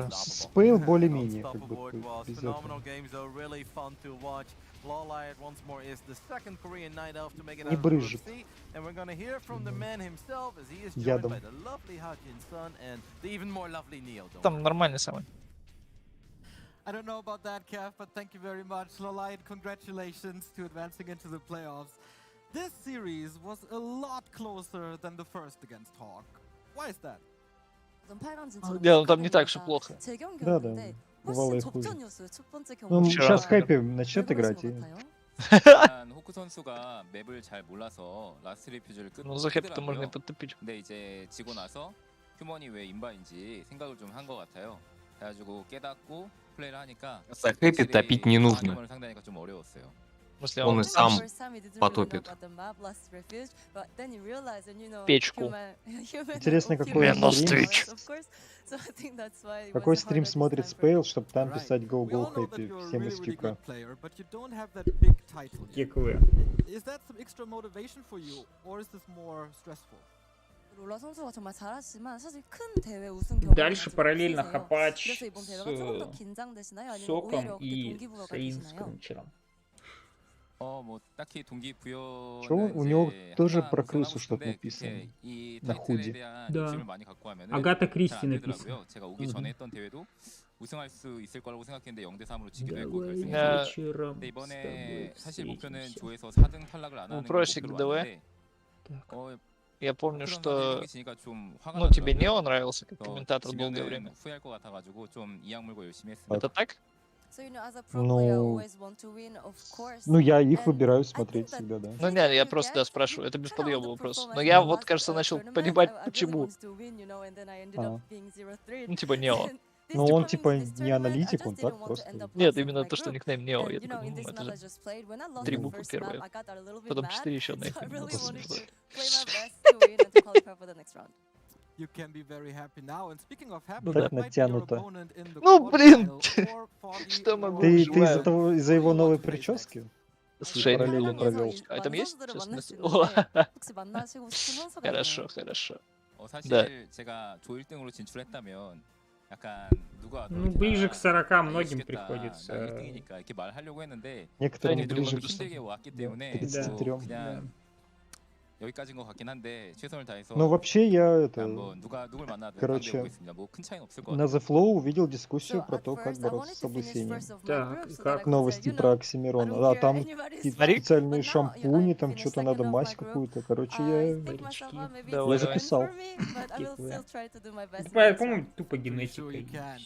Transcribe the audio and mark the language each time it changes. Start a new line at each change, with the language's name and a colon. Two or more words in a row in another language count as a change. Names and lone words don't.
Russian: Ну, спейл более-менее, как бы, без этого. Не брызжет. Ядом. Там нормальный самый.
English: I don't know about that, Kev, but thank you very much. Lolite, congratulations to advancing into the playoffs. This series was a lot closer than the first against Hawk. Why is that?
Russian: Не, ну там не так все плохо. Да, бывало и хуже. Ну, Вчера. сейчас Хэппи начнет играть и...
Korean: 호크 선수가 맵을 잘 몰라서 라스트 리퓨즈를
Russian: Ну, за Хэппи-то можно и
Korean: 끄더라고요.
Russian: подтопить.
Korean: 근데 이제 지고 나서 휴먼이 왜 인바인지 생각을 좀 한 것 같아요. 그래가지고 깨닫고 플레이를 하니까
Russian: За Хэппи топить не нужно.
Korean: 상대방을 상대하니까 좀 어려웠어요.
Russian: В смысле, Он он и сам потопит. Печку. Интересно, какой какой стрим смотрит Спейл, чтобы там писать
English: Go Go Happy
Russian: всем из КК. Киковые.
English: Is that some extra motivation for you, or is this more stressful?
Russian: Дальше параллельно хапач с Соком и с Инскрунчером.
Korean: 뭐 딱히 동기부여는
Russian: Чё, у него
Korean: 이제
Russian: тоже
Korean: 하나
Russian: про
Korean: 우승하고
Russian: крысу что-то
Korean: 싶은데
Russian: написано
Korean: 그게 이
Russian: на
Korean: 타이틀에
Russian: худи.
Korean: 대한
Russian: Да.
Korean: 욕심을 많이 갖고 하면은
Russian: Агата
Korean: 잘
Russian: Кристи
Korean: 안
Russian: написано.
Korean: 되더라고요. 제가 오기 전에 했던 대회도 우승할 수 있을 거라고 생각했는데 0대 3으로 지기도 했고
Russian: Давай
Korean: 결승에서.
Russian: вечером
Korean: 근데
Russian: с
Korean: 이번에
Russian: тобой
Korean: 사실 목표는
Russian: встретимся.
Korean: 조에서 4등 탈락을 안 하는 게
Russian: Вопросик
Korean: 목표로
Russian: ДВ.
Korean: 왔는데
Russian: Я помню,
Korean: 호크
Russian: что...
Korean: 선수한테 이렇게 지니까 좀 화가
Russian: Ну, тебе
Korean: 나더라고요.
Russian: Нео нравился как
Korean: 그래서
Russian: комментатор долгое время.
Korean: 지면은 후회할 것 같아가지고 좀 이악 물고 열심히 했습니다.
Russian: Это так? Ну, ну, я их выбираю смотреть всегда, да. Ну, не, я просто, да, спрашиваю. Это без подъема вопрос. Но я вот, кажется, начал понимать, почему. А. Ну, типа Нео. Ну, он типа не аналитик, он так просто... Нет, именно то, что никнейм Нео. Я такой, это же 3 буквы первые. Потом 4 еще одна их.
English: You can be very happy now. And speaking of happy,
Russian: Ну Так да.
English: that might be your
Russian: натянуто.
English: opponent in the
Russian: Ну, блин!
English: quarterfinal for the
Russian: Что могу?
English: Royal
Russian: Ты из-за Желаю. того, из-за его новой прически? Слушай, я не параллели помню. провел. А там есть? Сейчас Хорошо, Хорошо, хорошо.
Korean: 사실
Russian: Да.
Korean: 제가 조 1등으로 진출했다면 약간 누가
Russian: Ну, ближе к 40 многим приходится.
Korean: 1등이니까 이렇게 말하려고 했는데
Russian: Некоторым Они ближе
Korean: 너무
Russian: к
Korean: 힘들게 왔기
Russian: да,
Korean: 때문에
Russian: 33.
Korean: 뭐 그냥 여기까지인 것 같긴 한데 최선을 다해서
Russian: Ну, вообще, я это...
Korean: 한번 누굴 만나든
Russian: короче,
Korean: 상대해보겠습니다. 뭐 큰 차이는 없을 것
Russian: на
Korean: 같아요.
Russian: The Flow увидел дискуссию про то, как бороться с облысением. Так, и как? Новости про Оксимирона. Да, там какие-то специальные шампуни, там что-то надо, мазь какую-то. Короче, я Давай, записал. Это, по-моему, тупо генетика.
English: Sure you
Russian: и
English: can.